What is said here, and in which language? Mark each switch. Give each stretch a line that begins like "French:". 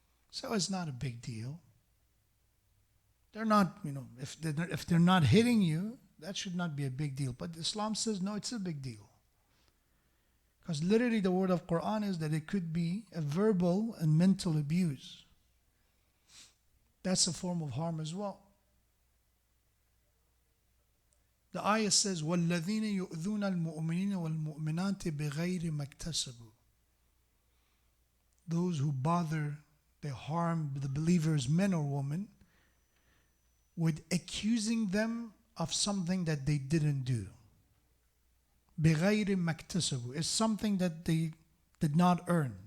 English: So it's not a big deal. They're not, if they're not hitting you, that should not be a big deal. But Islam says, no, it's a big deal. Because literally the word of Quran is that it could be a verbal and mental abuse. That's a form of harm as well. The ayah says,
Arabic: وَالَّذِينَ يُؤْذُونَ الْمُؤْمِنِينَ وَالْمُؤْمِنَاتِ بِغَيْرِ مَا اكْتَسَبُوا.
English: Those who bother, they harm the believers, men or women, with accusing them of something that they didn't do.
Arabic: بِغَيْرِ مَا اكْتَسَبُوا.
English: It's something that they did not earn.